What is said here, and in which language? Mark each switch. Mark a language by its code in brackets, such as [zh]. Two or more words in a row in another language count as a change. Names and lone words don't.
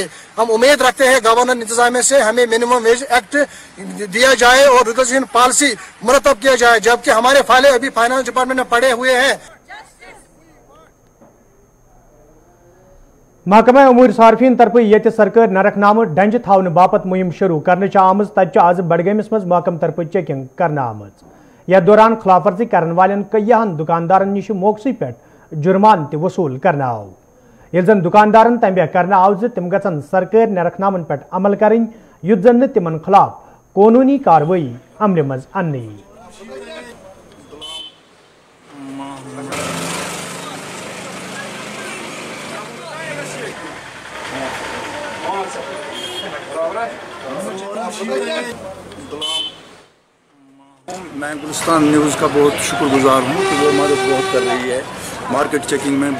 [ur] ہم امید رکھتے ہیں گورنر انتظامیہ سے ہمیں [en] minimum wage act [ur] دیا جائے اور [en] regulation policy [ur] مرتب کیا جائے، جبکہ ہمارے فائلیں ابھی [en] finance department [ur] میں پڑے ہوئے ہیں. [ks] महकमा उमूर सार्फिन तरफ ये सरकार नरकनाम डंज थावन बापत मुहिम शुरू करने आम तज आज बडगमिस मज महकम तरफ चेकिंग करना आम। यथ दौरान खिलाफ वर्जी करने वाले कईयान दुकानदारन निश मौकसी पे जुर्मान त वसूल करना आव। ये जन दुकानदारन तंबे करना आव तिम गन सरकार नरकनामन पे अमल करें युथ जन तिमन खिलाफ कानूनी कार्रवाई अमल मज अन्नी। [ur] میں گلستان نیوز کا بہت شکر گزار ہوں کہ وہ مدد بہت کر رہی ہے [en] market checking [ur] میں.